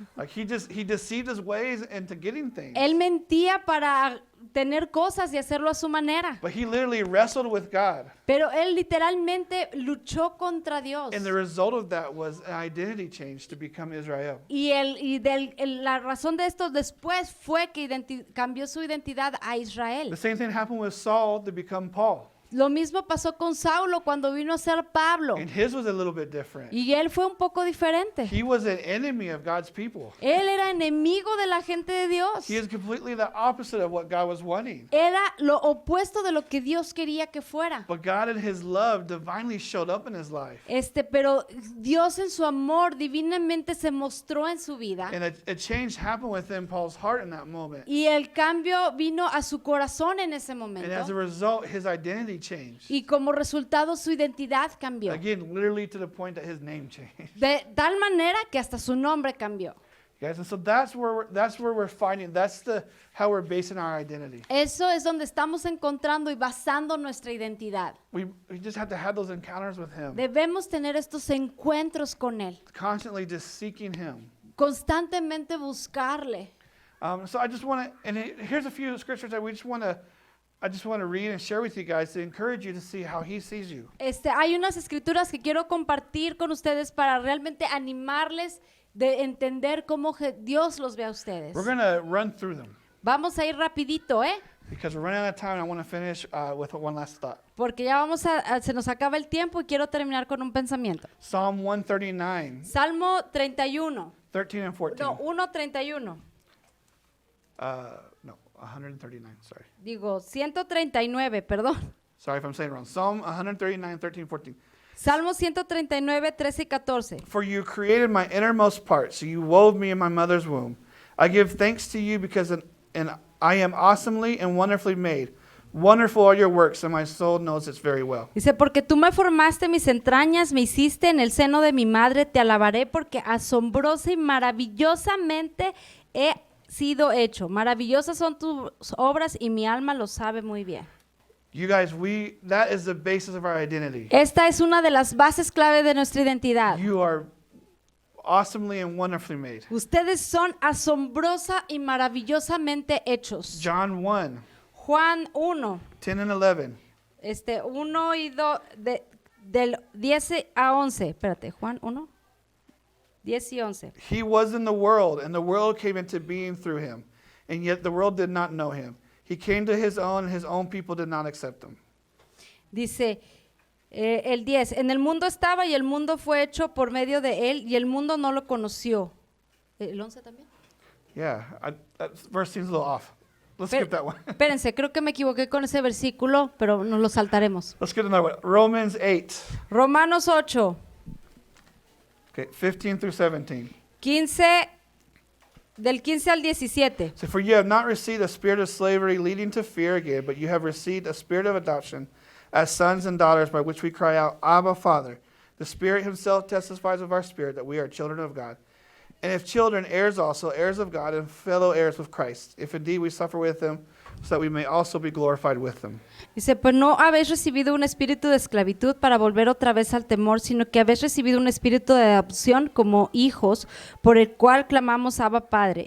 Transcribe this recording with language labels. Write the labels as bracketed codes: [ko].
[en] Like he deceived his ways into getting things. [es] Él mentía para tener cosas y hacerlo a su manera. [en] But he literally wrestled with God. [es] Pero él literalmente luchó contra Dios. [en] And the result of that was an identity change to become Israel. [es] La razón de esto después fue que cambió su identidad a Israel. [en] The same thing happened with Saul to become Paul. [es] Lo mismo pasó con Saulo cuando vino a ser Pablo. [en] And his was a little bit different. [es] Y él fue un poco diferente. [en] He was an enemy of God's people. [es] Él era enemigo de la gente de Dios. [en] He is completely the opposite of what God was wanting. [es] Era lo opuesto de lo que Dios quería que fuera. [en] But God in his love divinely showed up in his life. [es] Pero Dios en su amor divinamente se mostró en su vida. [en] And a change happened within Paul's heart in that moment. [es] Y el cambio vino a su corazón en ese [en] And as a [es] momento. [en] result, his identity changed. [es] Y como resultado su identidad cambió. [en] Again, literally to the point that his name changed. [es] De tal manera que hasta su nombre cambió. [en] Guys, and so that's where we're finding, how we're basing our identity. [es] Eso es donde estamos encontrando y basando nuestra identidad. [en] We just have to have those encounters with him. [es] Debemos tener estos encuentros con Él. [en] Constantly just seeking him. [es] Constantemente buscarle. [en] So I just want to, and here's a few scriptures that I just want to read and share with you guys to encourage you to see how he sees you. [es] Hay unas escrituras que quiero compartir con ustedes para realmente animarles de entender cómo Dios los ve a ustedes. [en] We're going to run through them [es] Vamos a ir rapidito, [en] because we're running out of time and I want to finish with one last thought. [es] porque ya se nos acaba el tiempo y quiero terminar con un pensamiento. [en] Psalm 139, [es] Salmo 31, [en] 13 and 14. [es] no, 1:31. [en] No, 139, sorry. [es] Digo, 139, perdón. [en] Sorry if I'm saying it wrong. Psalm 139, 13, 14. [es] Salmo 139, 13 y 14. [en] For you created my innermost parts, so you wove me in my mother's womb. I give thanks to you because I am awesomely and wonderfully made. Wonderful are your works, and my soul knows it's very well. [es] Dice, porque tú me formaste mis entrañas, me hiciste en el seno de mi madre, te alabaré porque asombrosa y maravillosamente he sido hecho. Maravillosas son tus obras y mi alma lo sabe muy bien. [en] You guys, that is the basis of our identity. [es] Esta es una de las bases clave de nuestra identidad. [en] You are awesomely and wonderfully made. [es] Ustedes son asombrosa y maravillosamente hechos. [en] John 1, [es] Juan 1, [en] 10 and 11. [es] 1 y 2, del 10 a 11. Espérate, Juan 1, 10 y 11. [en] He was in the world, and the world came into being through him, and yet the world did not know him. He came to his own, and his own people did not accept him. [es] Dice el 10, en el mundo estaba y el mundo fue hecho por medio de él y el mundo no lo conoció. ¿El 11 también? [en] Yeah, that verse seems a little off. Let's skip that one. [es] Espérense, creo que me equivoqué con ese versículo, pero nos lo saltaremos. [en] Let's get another one. Romans 8, [es] Romanos 8, [en] okay, 15 through 17. [es] 15, del 15 al 17. [en] So, for you have not received a spirit of slavery leading to fear again, but you have received a spirit of adoption as sons and daughters, by which we cry out, Abba, Father. The Spirit himself testifies with our spirit that we are children of God. And if children, heirs also, heirs of God, and fellow heirs with Christ, if indeed we suffer with him, so that we may also be glorified with him. [es] Dice, pues no habéis recibido un espíritu de esclavitud para volver otra vez al temor, sino que habéis recibido un espíritu de adopción como hijos, por el cual clamamos Abba Padre.